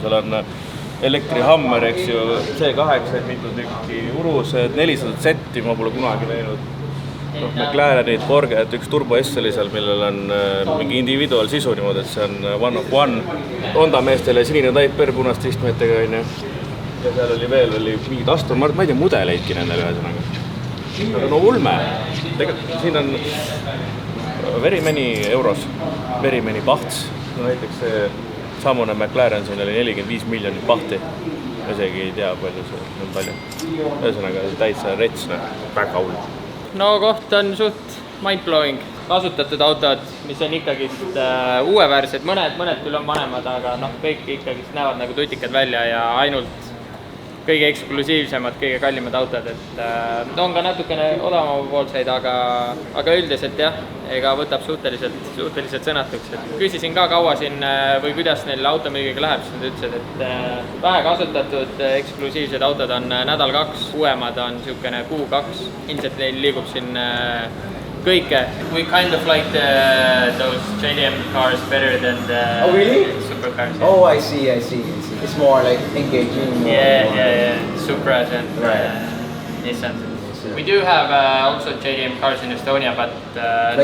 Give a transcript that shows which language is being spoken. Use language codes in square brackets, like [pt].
[et] Seal on elektrihammer, eks ju, C8, mitu tükki, urused, 400 setti, ma pole kunagi näinud. McLarenid, Borget, üks Turbo S oli seal, millel on mingi individual sisu niimoodi, et see on [en] one of one. [et] Honda meestele sinine Type-R punast istmetega, on ju. Ja seal oli veel mingid Aston Martin, ma ei tea mudeleidki nendele ühesõnaga. No ulme. Tegelikult siin on [en] very many euros, very many pahts. [et] No näiteks see samune McLaren siin oli 45 miljonit pahti. Ma isegi ei tea, palju see on palju. Ühesõnaga täitsa rets, väga hull. no koht on suht mind-blowing. Kasutatud autod, mis on ikkagi uueväärsed, mõned küll on vanemad, aga noh, kõik ikkagi näevad nagu tutikad välja ja ainult kõige eksklusiivsemad, kõige kallimad autod, et on ka natukene odavama poolseid, aga üldiselt jah, ega võtab suhteliselt sõnatuks. Küsisin ka kaua siin või kuidas neil automüügiga läheb, siis nad ütlesid, et vähe kasutatud eksklusiivsed autod on nädal-kaks, uuemad on niisugune kuu-kaks, ilmselt neil liigub siin kõike. [en] We kind of like those JDM cars better than the supercars. Yeah. Oh, I see. It's more like engaging. Yeah. Supras and Nissan. We do have also JDM cars in Estonia, but like